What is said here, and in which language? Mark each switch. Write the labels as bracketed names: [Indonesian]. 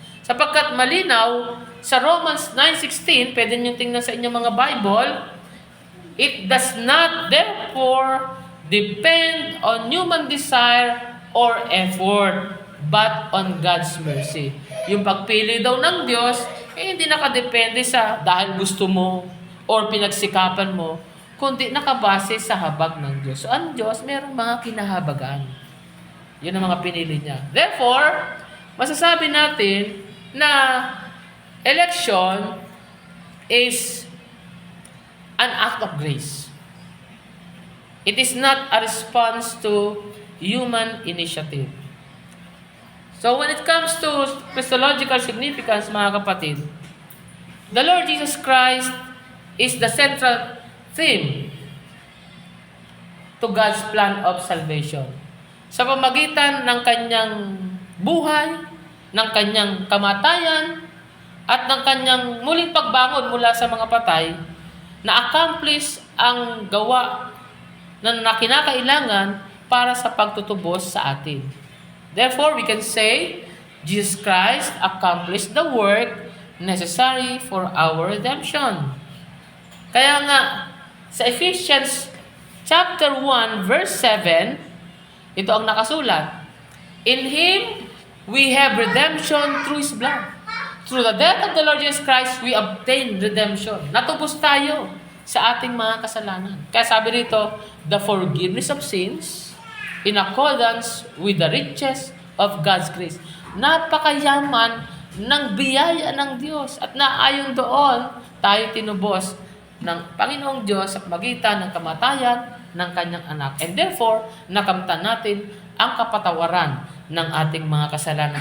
[Filipino] Sapagkat malinaw, [English] sa Romans 9:16, [Filipino] pwede nyo tingnan sa inyong mga Bible, [English] it does not therefore depend on human desire or effort, but on God's mercy. [Filipino] Yung pagpili daw ng Diyos, hindi nakadepende sa dahil gusto mo or pinagsikapan mo, kundi nakabase sa habag ng Diyos. So, ang Diyos, mayroong mga kinahabagan. Yun ang mga pinili niya. [English] Therefore, [Filipino] masasabi natin na [English] election is an act of grace. It is not a response to human initiative. So when it comes to Christological significance, [Filipino] mga kapatid, [English] the Lord Jesus Christ is the central theme to God's plan of salvation. [Filipino] Sa pamagitan ng kanyang buhay, ng kanyang kamatayan, at ng kanyang muling pagbangon mula sa mga patay, na-accomplish ang gawa na kinakailangan para sa pagtutubos sa atin. [English] Therefore, we can say, Jesus Christ accomplished the work necessary for our redemption. [Filipino] Kaya nga, sa Ephesians chapter 1, verse 7, ito ang nakasulat, [English] in Him, we have redemption through His blood. Through the death of the Lord Jesus Christ, we obtain redemption. [Filipino] Natubos tayo sa ating mga kasalanan. Kaya sabi rito, [English] the forgiveness of sins in accordance with the riches of God's grace. [Filipino] Napakayaman ng biyaya ng Diyos. At naayon doon, tayo tinubos ng Panginoong Diyos sa pagitan ng kamatayan ng Kanyang anak. And therefore, nakamtan natin ang kapatawaran ng ating mga kasalanan.